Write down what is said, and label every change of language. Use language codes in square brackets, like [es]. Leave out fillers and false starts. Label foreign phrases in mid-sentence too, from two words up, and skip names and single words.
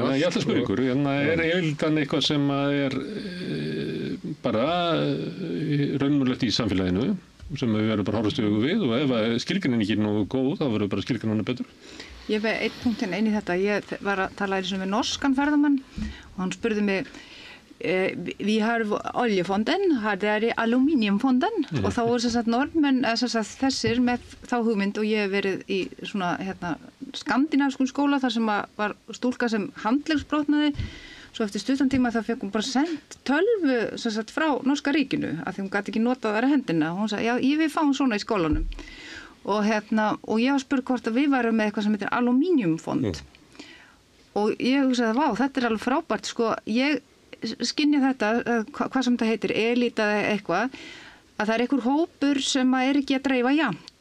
[is] Ég ætla að spyrja ykkur, er elítan eitthvað sem er bara raunverulegt í samfélaginu, sem við verðum bara horfast í augu við og ef skilgreinin ekki er nógu góð, þá verður bara skilgreinin betur. Ég veið einn punktinn inn í þetta. Ég var að tala eins og með norskan ferðamann og hann spurði mig [sv] vi har oljefonden, här är det aluminiumfonden [is] og þá voru sagt norðmenn þessir með þá hugmynd og ég hef verið í svona skandinavskum skóla þar sem var stúlka sem handleggsbrotnaði svo eftir stuttan tíma þá fekk hún bara sendt tölvu frá norska ríkinu af því hún gat ekki notað þar hendina og hún sagði, já, ég vil fá hún svona í skólanum og og ég var spurð hvort að við varum með eitthvað sem heitir aluminiumfond og ég hugsaði, vá, þetta er alveg frábært sko, ég skynja þetta, hvað sem þetta heitir, elíta eða eitthvað, að það er einhver hópur sem er ekki að dreifa jafnt.